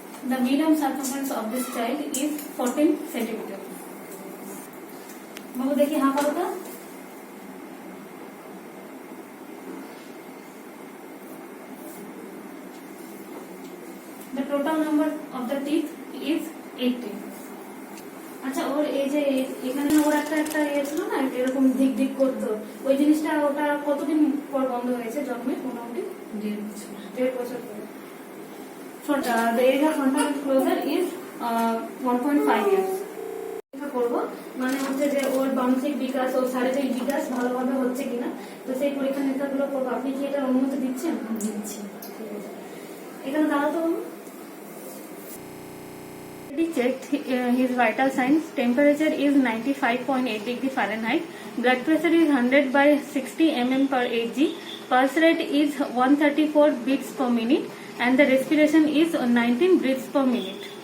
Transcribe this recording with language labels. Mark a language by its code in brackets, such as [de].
[en] The medium circumference of this child is 14 centimeters. [hi] बाबू देखिए हाँ करो तो। [en] The total number of the teeth is 18. [bn] আচ্ছা ওর এই যে এখানে ওর একটা ইয়ে ছিল না এরকম ধিক ধিক করতো ওই জিনিসটা ওটা কতদিন পর বন্ধ হয়েছে জন্মে মোটামুটি 1.5 বছর পরে। [en] So the age of frontal closure is 1.5 years. [bn] করবো মানে হচ্ছে যে ওর মানসিক বিকাশ ওর শারীরিক বিকাশ ভালোভাবে হচ্ছে কিনা তো সেই পরীক্ষা নিরীক্ষাগুলো করবো। আপনি কি এটার অনুমতি দিচ্ছেন? দিচ্ছি। এখানে দাঁড়াতো [en] checked his vital signs. Temperature is 95.8 degree Fahrenheit. Blood pressure is 100/60 mm per Hg. Pulse rate is 134 beats per minute, and the respiration is 19 breaths per minute.